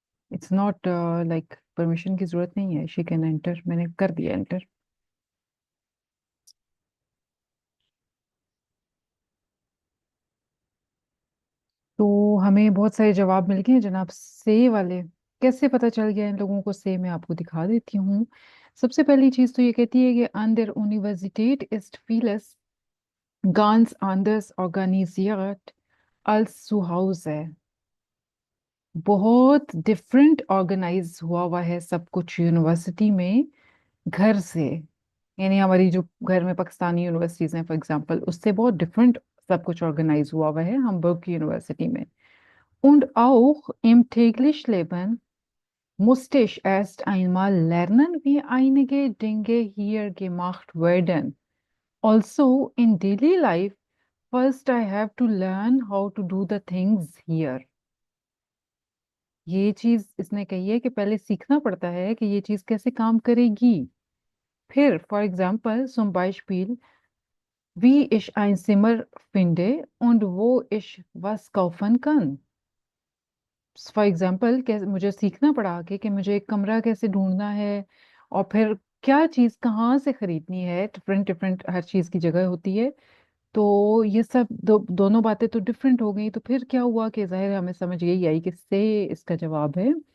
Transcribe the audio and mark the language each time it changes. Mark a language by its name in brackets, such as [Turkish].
[English] it's not like [Hindi] permission की जरूरत नहीं है, [English] she can enter, [Hindi] मैंने कर दिया एंटर। तो हमें बहुत सारे जवाब मिल गए हैं जनाब, से वाले। कैसे पता चल गया इन लोगों को से, मैं आपको दिखा देती हूँ। सबसे पहली चीज तो ये कहती है कि [German] an der Universität ist vieles ganz anders organisiert als zu Hause। [Hindi] बहुत डिफरेंट ऑर्गेनाइज हुआ हुआ है सब कुछ यूनिवर्सिटी में घर से। यानी हमारी जो घर में पाकिस्तानी यूनिवर्सिटीज हैं फॉर एग्जांपल, उससे बहुत डिफरेंट सब कुछ ऑर्गेनाइज हुआ हुआ है hamburg की यूनिवर्सिटी में। [German] Und auch im täglichen Leben musste ich erst einmal lernen, wie einige Dinge hier gemacht werden. [English] Also in daily life, first I have to learn how to do the things here। [Hindi] ये चीज इसने कही है कि पहले सीखना पड़ता है कि ये चीज कैसे काम करेगी। फिर for example [German] zum Beispiel wie ich ein Zimmer finde und wo ich was kaufen kann। [Hindi] For example कैसे मुझे सीखना पड़ा आगे कि मुझे एक कमरा कैसे ढूंढना है, और फिर क्या चीज कहाँ से खरीदनी है। डिफरेंट डिफरेंट हर चीज की जगह होती है। तो ये सब दोनों बातें तो डिफरेंट हो गई। तो फिर क्या हुआ कि जाहिर है हमें समझ यही आई कि से इसका जवाब है।